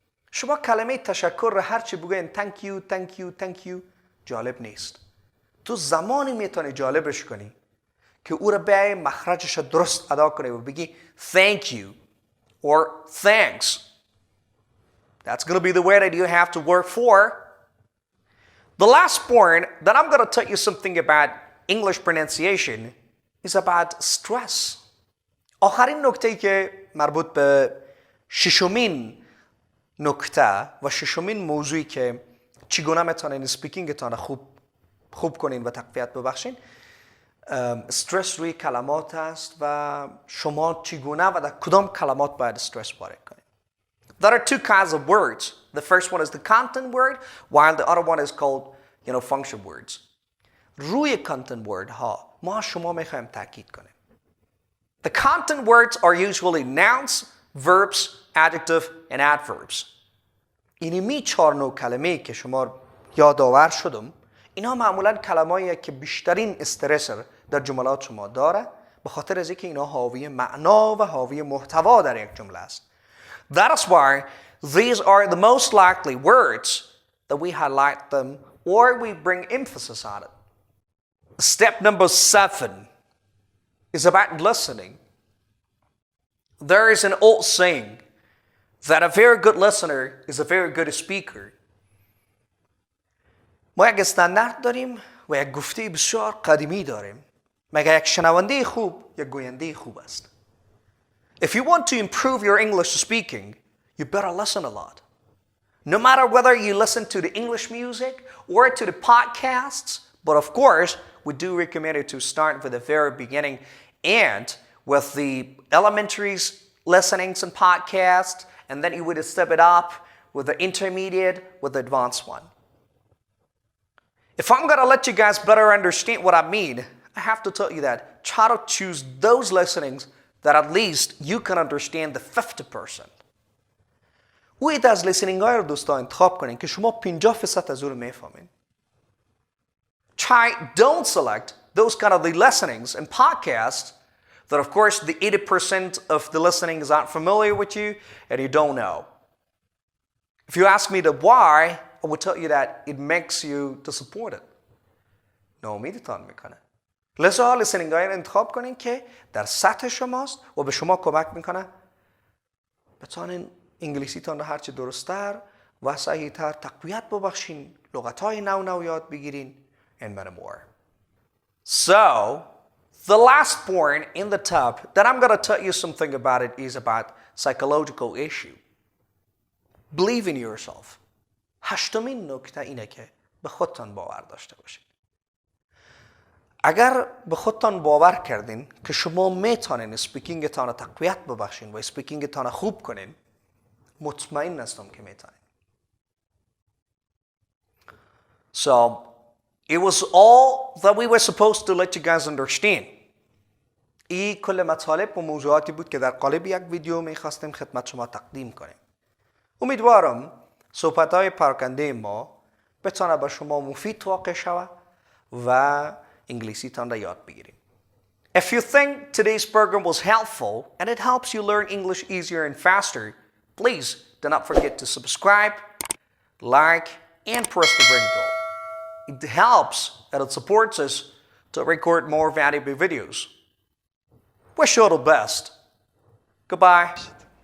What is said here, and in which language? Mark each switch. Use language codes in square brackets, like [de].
[fa] شما کلمه تشکر را هرچی بگوین [en] thank you, thank you, thank you [fa] جالب نیست. تو زمانی میتونی جالبش کنی که او را به مخرجش درست ادا کنی و بگی [en] thank you or thanks. That's going to be the way that you have to work for. The last point that I'm going to tell you something about English pronunciation is about stress. [fa] آخرین نکته‌ای که مربوط به ششمین نکته و ششمین موضوعی که چگونه میتونین اسپیکینگتان خوب کنین و تقویت ببخشین، استرس روی کلمات است و شما چگونه و در کدام کلمات باید استرس وارد کنین. [en] There are two kinds of words. The first one is the content word, while the other one is called, function words. [fa] روی content word ها ما شما میخوایم تاکید کنیم. [en] The content words are usually nouns, verbs, adjective and adverbs. [fa] اینمی 4 نوع کلمه که شما یادآور شدم، اینا معمولا کلمه‌ای که بیشترین استرس در جملات شما داره، به خاطر از اینکه اینا حاوی معنا و حاوی محتوا در یک جمله است. [en] That is why these are the most likely words that we highlight them or we bring emphasis on it. Step number 7. is about listening. There is an old saying that a very good listener is a very good speaker. [fa] ما یک استاندارد داریم و یک گفته بسیار قدیمی داریم. مگر یک شنونده خوب یک گوینده خوب است. [en] If you want to improve your English speaking, you better listen a lot. No matter whether you listen to the English music or to the podcasts, but of course, we do recommend you to start with the very beginning and with the elementary listenings and podcasts, and then you would step it up with the intermediate, with the advanced one. If I'm going to let you guys better understand what I mean, I have to tell you that try to choose those listenings that at least you can understand the 50%. [fa] اوید از لیسنینگ های رو دوستا انتخاب کنین که شما 50% از اون رو میفهمین. [en] Don't select those kind of the listenings and podcasts that of course the 80% of the listening is not familiar with you and you don't know. If you ask me the why, I will tell you that it makes you disappointed. [fa] ناامیدتان میکنه. لذا لیسنینگ های رو انتخاب کنین که در سطح شماست و به شما کمک میکنه بتونین انگلیسی تان رو هرچی درست‌تر و صحیح‌تر تقویت ببخشین، لغات‌های نو یاد بگیرین [en] and many more. So, the last point in the top that I'm going to tell you something about it is about psychological issue. Believe in yourself. [fa] هشتمین نکته اینه که به خودتان باور داشته باشید. اگر به خودتان باور کردین که شما میتونین اسپیکینگتان رو تقویت ببخشین و اسپیکینگتان رو خوب کنین، مطمئن هستم که میتونین. [en] So, it was all that we were supposed to let you guys understand. [fa] این کل مطالب و موضوعاتی بود که در قالب یک ویدیو میخواستیم خدمت شما تقدیم کنیم. امیدوارم صحبت‌های پراکنده ما بتونه به شما مفید واقع شود و انگلیسی تان را یاد بگیریم. [en] If you think today's program was helpful and it helps you learn English easier and faster, please do not forget to subscribe, like, and press the ring bell. It helps and it supports us to record more valuable videos. Wish you all the best. Goodbye.